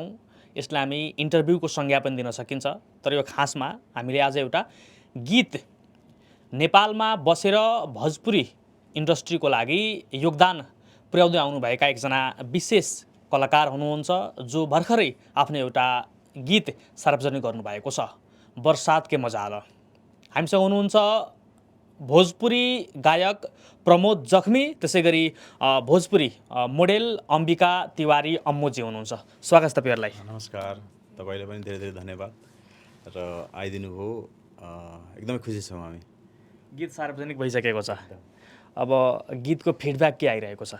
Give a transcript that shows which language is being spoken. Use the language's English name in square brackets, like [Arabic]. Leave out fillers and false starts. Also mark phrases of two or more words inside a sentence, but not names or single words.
[Nepali] यसलाई हामी इन्टरभ्यूको संज्ञा पनि दिन सकिन्छ, तर यो खासमा हामीले आज एउटा गीत नेपालमा बसेर भोजपुरी इन्डस्ट्रीको लागि योगदान पुर्याउँदै आउनुभएका एकजना विशेष कलाकार हुनुहुन्छ, जो भर्खरै आफ्नो एउटा गीत सार्वजनिक गर्नुभएको छ, बरसात के मजाल। हामीसँग हुनुहुन्छ भोजपुरी गायक प्रमोद जख्मी, त्यसै गरी भोजपुरी मोडेल अम्बिका तिवारी अम्मोजी हुनुहुन्छ। स्वागत छ तपाईँहरूलाई। नमस्कार, तपाईँलाई पनि धेरै धेरै धन्यवाद र आइदिनु भयो। एकदमै खुसी छौँ हामी। गीत सार्वजनिक भइसकेको छ, अब गीतको फिडब्याक के आइरहेको छ?